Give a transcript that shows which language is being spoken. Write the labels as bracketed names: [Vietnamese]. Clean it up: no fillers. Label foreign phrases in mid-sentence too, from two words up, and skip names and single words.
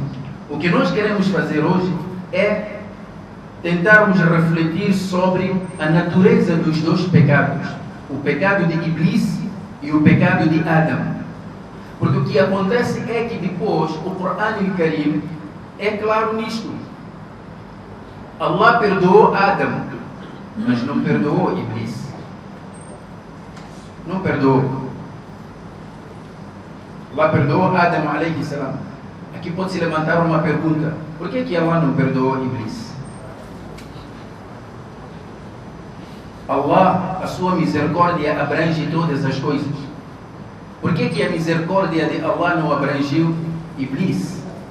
[Portuguese] O que nós queremos fazer hoje é tentarmos refletir sobre a natureza dos dois pecados, o pecado de Iblis e o pecado de Adam. Porque o que acontece é que depois o Corão Karim é claro nisto. Allah perdoou Adam, mas não perdoou Iblis. Não perdoou. Allah perdoou Adam [Arabic] عليه السلام. [Portuguese] Aqui pode-se levantar uma pergunta: por que Allah não perdoou Iblis? Allah, a sua misericórdia abrange todas as coisas. Por que a misericórdia de Allah não abrangiu Iblis?